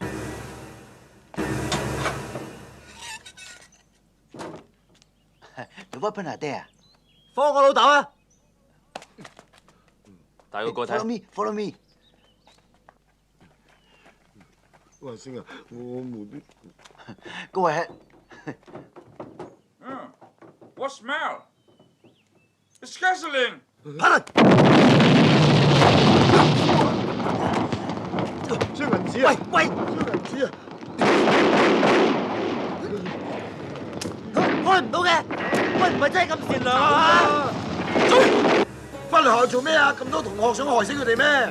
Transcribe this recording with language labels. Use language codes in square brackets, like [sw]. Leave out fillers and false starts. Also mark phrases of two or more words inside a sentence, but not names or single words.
[yue] 有 weapon 啊，爹啊！放我老豆啊！帶個過睇。 [en] Follow me, follow me。 [yue] 喂，星啊，我冇啲。 [en] Go ahead。 What smell? It's gasoline. [yue] 張銀紙啊！喂，張銀紙啊！開唔到嘅，喂，唔係真係咁善良啊！翻嚟學校做咩啊？咁多同學想害死佢哋咩？